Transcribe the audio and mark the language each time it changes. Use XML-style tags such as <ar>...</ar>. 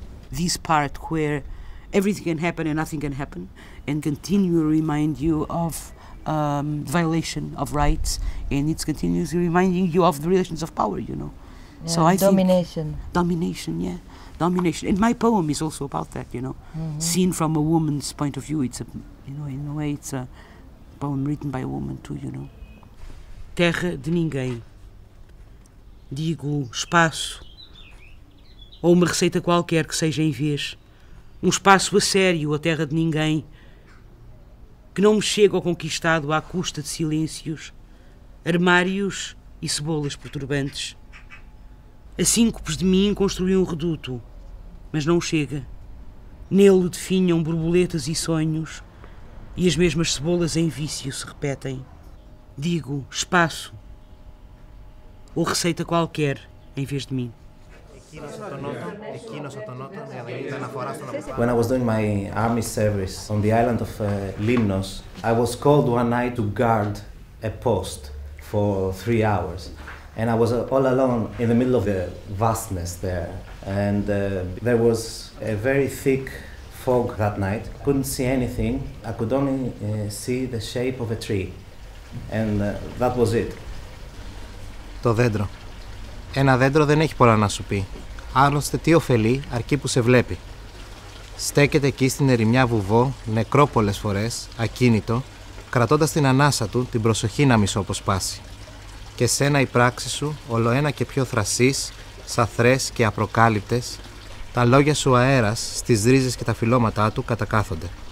<en>This part where everything can happen and nothing can happen, and continue to remind you of violation of rights, and it's continuously reminding you of the relations of power, you know. Yeah, So I domination. think domination, yeah, domination. And my poem is also about that, you know, seen from a woman's point of view. It's a, you know, in a way, it's a poem written by a woman too, you know.</en> <pt>Terra de ninguém. Digo espaço, ou uma receita qualquer que seja em vez. Um espaço a sério, a terra de ninguém, que não me chega ao conquistado à custa de silêncios, armários e cebolas perturbantes. A síncopes de mim construí um reduto, mas não chega. Nele definham borboletas e sonhos, e as mesmas cebolas em vício se repetem. Digo espaço, ou receita qualquer em vez de mim.</pt> <en>When I was doing my army service on the island of Limnos, I was called one night to guard a post for 3 hours. And I was all alone in the middle of the vastness there. And there was a very thick fog that night. Couldn't see anything. I could only see the shape of a tree. And that was it.</en> <el>Το δέντρο. Ένα δέντρο δεν έχει πολλά να σου πει. Άλλωστε τι ωφελεί αρκεί που σε βλέπει. Στέκεται εκεί στην ερημιά βουβό, νεκρό πολλές φορές, ακίνητο, κρατώντας την ανάσα του την προσοχή να μη σου αποσπάσει. Και σένα η πράξη σου, ολοένα και πιο θρασής, σαθρές και απροκάλυπτες, τα λόγια σου αέρας στις ρίζες και τα φυλλώματά του κατακάθονται.</el>